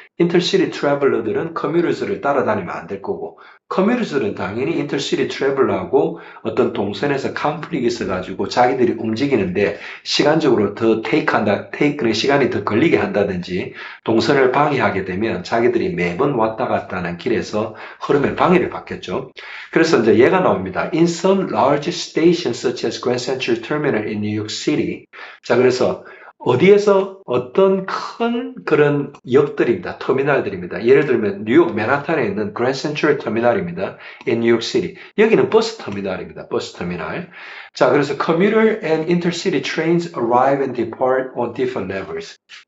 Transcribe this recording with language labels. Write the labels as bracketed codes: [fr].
[ko] 인터시티 트래블러들은 커뮤터스를 따라다니면 안 될 거고, 커뮤터스는 당연히 인터시티 트래블러하고 어떤 동선에서 컨플릭이 있어가지고 자기들이 움직이는데 시간적으로 더 테이크는 시간이 더 걸리게 한다든지 동선을 방해하게 되면 자기들이 매번 왔다 갔다 하는 길에서 흐름의 방해를 받겠죠. 그래서 이제 얘가 나옵니다. [en] In some large stations such as Grand Central Terminal in New York City. [ko] 자, 그래서 어디에서 어떤 큰 그런 역들입니다. 터미널들입니다. 예를 들면 뉴욕 맨하탄에 있는 그랜드 센트럴 터미널입니다. [en] in New York City. [ko] 여기는 버스 터미널입니다. 버스 터미널. 자, 그래서 [en] commuter and intercity trains arrive and depart on different levels.